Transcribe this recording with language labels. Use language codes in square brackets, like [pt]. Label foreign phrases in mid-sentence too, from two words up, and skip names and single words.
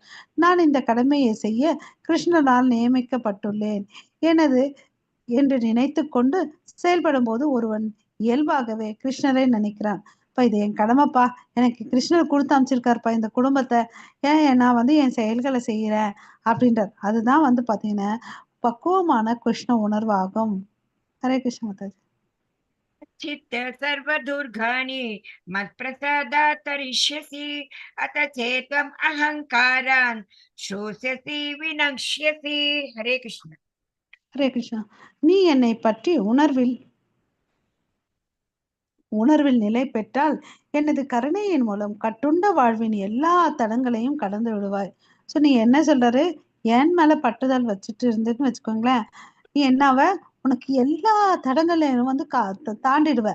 [ta] நான் இந்த கடமையை செய்ய கிருஷ்ணனால் நியமிக்கப்பட்டுள்ளேன் எனது என்று நினைத்து கொண்டு செயல்படும் போது ஒருவன் இயல்பாகவே கிருஷ்ணரை நினைக்கிறான். இப்ப இது என் கடமைப்பா, எனக்கு கிருஷ்ணர் கொடுத்து அமைச்சிருக்காருப்பா இந்த குடும்பத்தை, ஏன் நான் வந்து என் செயல்களை செய்யறேன் அப்படின்றார். அதுதான் வந்து பாத்தீங்கன்னா பக்குவமான கிருஷ்ண உணர்வாகும். ஹரே கிருஷ்ண மாதாஜி. [sa] चित्त सर्वदुर्गाणि मत्प्रसादात् तरिष्यसि अथ चेत्त्वम् अहङ्कारान् शोष्यसि विनक्ष्यसि. हरे कृष्ण. [ta] ஹரே கிருஷ்ணா. நீ என்னை பற்றி உணர்வில் நிலை பெற்றால் எனது கருணையின் மூலம் கட்டுண்ட வாழ்வின் எல்லா தடங்களையும் கடந்து விடுவாய். ஸோ நீ என்ன சொல்றாரு, என் மேல பட்டுதல் வச்சுட்டு இருந்துன்னு வச்சுக்கோங்களேன், நீ என்னவ உனக்கு எல்லா தடங்களையும் வந்து தாண்டிடுவ.